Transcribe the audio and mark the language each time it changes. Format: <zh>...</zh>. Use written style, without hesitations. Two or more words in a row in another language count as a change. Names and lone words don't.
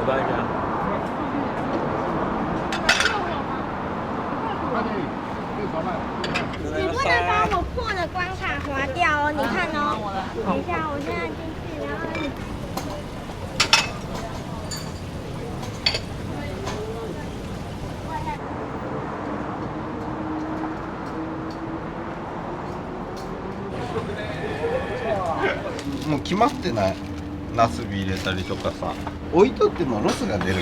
<zh>你不能把我破的关卡划掉哦！你看哦，等一下，我现在进去，然后你。</zh> <ja>もう決まってない。ナスビ入れたりとかさ、置いとってもロスが出るけんね。</ja>